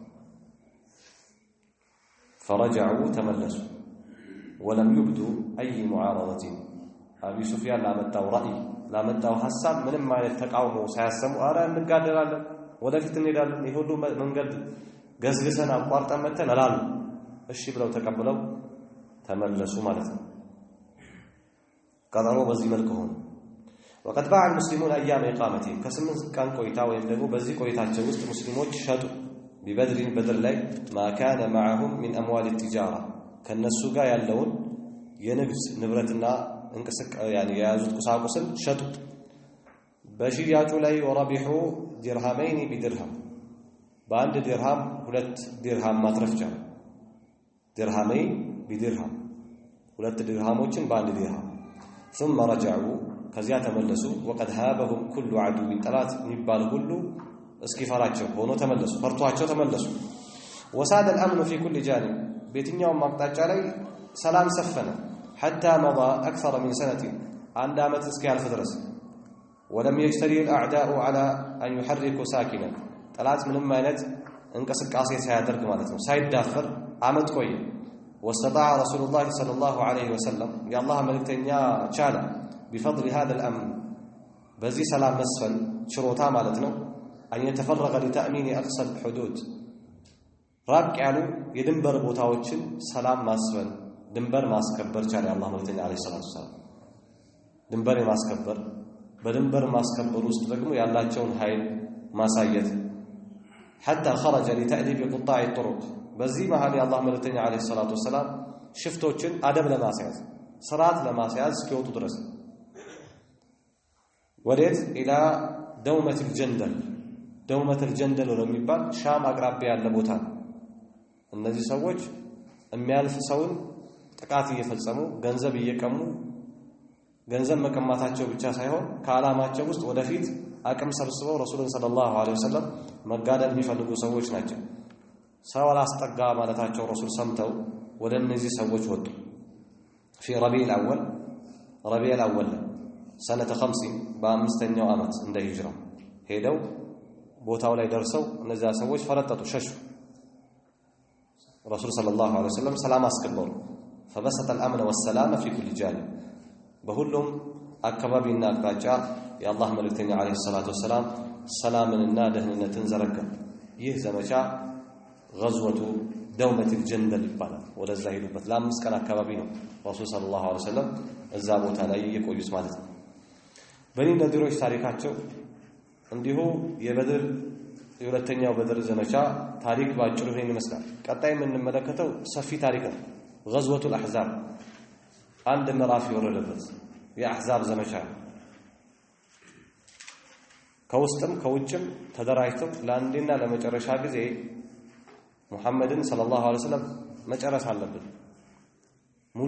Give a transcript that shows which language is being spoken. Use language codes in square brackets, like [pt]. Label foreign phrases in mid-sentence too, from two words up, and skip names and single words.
[ar] فرجعوا تملسوا ولم يبدوا أي معارضة أبي سفيان لا متاو حساب [am] ምንም አይነት ተቃውሞ ሳያሰሙ አረ እንጋደላለን ወደፊት እንሄዳለን ይሄ ሁሉ መንገድ ገዝግሰን አቋርጠን መተን አላሉ እሺ ብለው ተቀበለው ተመለሱ ማለት ነው ቀጠሮ በዚህ መልኩ ሆነ [ar] وقد باع المسلمون أيام إقامتهم [am] ከስምንት ቀን ቆይታ ወይም ደግሞ በዚህ ቆይታቸው ውስጥ ሙስሊሞች ሸጡ بدر ላይ [ar] ما كان معهم من أموال التجارة [am] ከነሱ ጋር ያለውን የንግድ ንብረትና يعني የያዙት ቁሳቁስን ሸጡ በሽያጩ ላይ [ar] وربحوا درهمين بدرهم [am] በአንድ ድርሃም ሁለት ድርሃም ማትረፍ ቻሉ [ar] درهمين بدرهم [am] ሁለት ድርሃሞችን በአንድ ድርሃም [ar] ثم رجعوا [am] ከዚያ ተመለሱ [ar] وقد هابهم كل عدو [am] ጠላት የሚባል ሁሉ እስኪፈራቸው ሆኖ ተመለሱ ፈርቷቸው ተመለሱ [ar] وساد الأمن في كل جانب [am] በየትኛውም አቅጣጫ ላይ ሰላም ሰፈነ [ar] حتى مضى أكثر من سنة عند [am] ዓመት እስኪያልፍ ድረስ [ar] ولم يجترئ الأعداء على أن يحركوا ساكنا [am] ጠላት ምንም አይነት እንቅስቃሴ ሳያደርግ ማለት ነው ሳይዳፈር ዓመት ቆየ واستطاع [ar] رسول الله صلى الله عليه وسلم يا الله [am] መልእክተኛ ቻለ [ar] بفضل هذا الأمن [am] በዚህ ሰላም መስፈን ችሮታ ማለት ነው [ar] أن يتفرغ لتأمين أقصى الحدود [am] ራቅ ያሉ የድንበር ቦታዎችን ሰላም ማስፈን ድንበር ማስከበር ቻለ አላህ መልእክተኛ [ar] عليه الصلاة السلام [am] ድንበር ማስከበር በድንበር ማስከበር ውስጥ ደግሞ ያላቸውን ኃይል ማሳየት [ar] حتى خرج لتأديب قطاع الطرق [am] በዚህ መሃል የአላህ መልእክተኛ [ar] عليه الصلاة السلام [am] ሽፍቶችን አደብ ለማስያዝ ስርዓት ለማስያዝ እስኪወጡ ድረስ ወዴት إلى دومة الجندل ወደሚባል ሻም አቅራቢያ ያለ ቦታ እነዚህ ሰዎች የሚያልፍ ሰውን ጥቃት እየፈጸሙ ገንዘብ እየቀሙ ገንዘብ መቀማታቸው ብቻ ሳይሆን ከዓላማቸው ውስጥ ወደፊት አቅም ሰብስበው ረሱሉን [ar] صلى الله عليه وسلم [am] መጋደል የሚፈልጉ ሰዎች ናቸው ሰው አላስጠጋ ማለታቸው ረሱል ሰምተው ወደ እነዚህ ሰዎች ወጡ [ar] في ربيع الأول سنة 50 [am] በአምስተኛው ዓመት እንደ ሂጅራ ሄደው ቦታው ላይ ደርሰው እነዚያ ሰዎች ፈረጠጡ ሸሹ ረሱል [ar] صلى الله عليه وسلم [am] ሰላም አስከበሩ [ar] فبسط الأمن والسلام في كل جانب [am] በሁሉም አካባቢና አቅጣጫ የአላህ መልእክተኛ [ar] عليه الصلاة والسلام [am] ሰላምንና ደህንነትን ዘረጋ ይህ ዘመቻ غزوة دومة الجندل ይባላል ወደዛ ሄዱበት ለአምስት ቀን አካባቢ ነው ረሱል [ar] صلى الله عليه وسلم [am] እዛ ቦታ ላይ የቆዩት ማለት ነው በኒ ነዲሮች ታሪካቸው እንዲሁ የበድር የሁለተኛው በድር ዘመቻ ታሪክ ባጭሩ ይሄን ይመስላል ቀጣይ የምንመለከተው ሰፊ ታሪክ ነው غزوة الأحزاب አንድ ምዕራፍ የወረደበት የአሕዛብ ዘመቻ ከውስጥም ከውጭም ተደራጅተው ለአንዴና ለመጨረሻ ጊዜ ሙሐመድን [ar] صلى الله عليه وسلم [am] መጨረስ አለብን ሙሉ